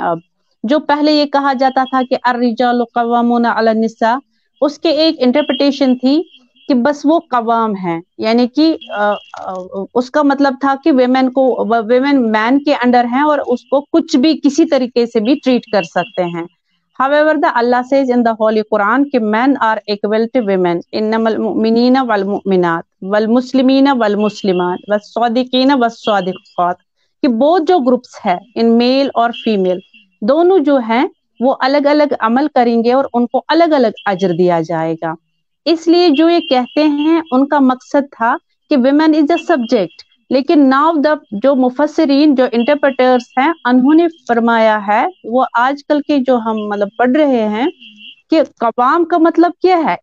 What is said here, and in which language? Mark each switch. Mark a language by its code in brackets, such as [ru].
[ur] اب جو پہلے یہ کہا جاتا تھا کہ [ar] الرجال قوامون علی النساء، [ur] اس کے ایک انٹرپریٹیشن تھی کہ بس وہ قوام ہیں، یعنی کہ اس کا مطلب تھا کہ ویمن مین کے انڈر ہیں اور اس کو کچھ بھی کسی طریقے سے بھی ٹریٹ کر سکتے ہیں. [en] However, the Allah says in the Holy Quran کہ men are equal to women. [ar] إنما المؤمنين والمؤمنات والمسلمين والمسلمات والصادقين والصادقات، [ur] کہ بہت جو گروپس ہے ان میل اور فیمیل دونوں جو ہیں وہ الگ الگ عمل کریں گے اور ان کو الگ الگ اجر دیا جائے گا. اس لیے جو یہ کہتے ہیں ان کا مقصد تھا کہ [en] women is a subject، [ur] لیکن ناؤ جو مفسرین، جو انٹرپریٹرز ہیں، انہوں نے فرمایا ہے، وہ آج کل کے جو ہم مطلب پڑھ رہے ہیں کہ قوام کا مطلب کیا ہے.